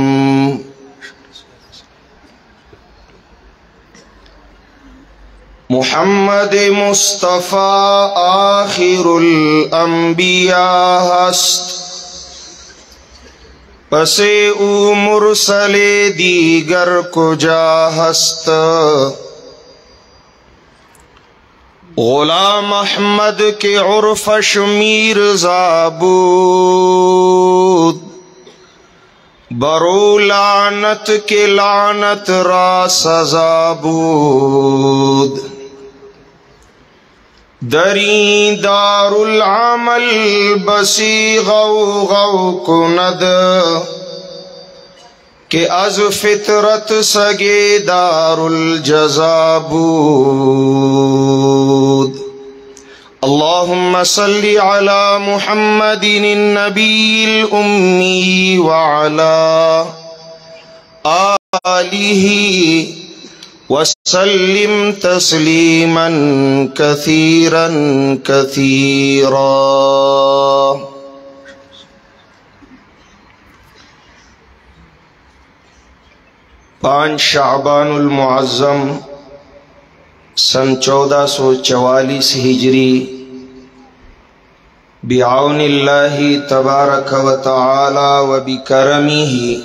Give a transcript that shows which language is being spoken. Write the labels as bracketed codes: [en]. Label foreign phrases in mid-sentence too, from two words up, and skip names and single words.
[fa] محمد مصطفیٰ آخر الانبیاء ہست، پس او مرسل دیگر کجا ہست. غلام احمد کے عرف شمیر زابود، برو لعنت کے لعنت را سزا بود. دری دار العمل بسی غو غو کند، کہ از فطرت سگے دار الجزا بود. [ar] اللهم صل على محمد النبي الأمي وعلى آله وسلم تسليما كثيرا كثيرا. [ur] پانچ شعبان المعظم سن 1444 ہجری [ar] بعون اللہ تبارک و تعالی و بکرمہ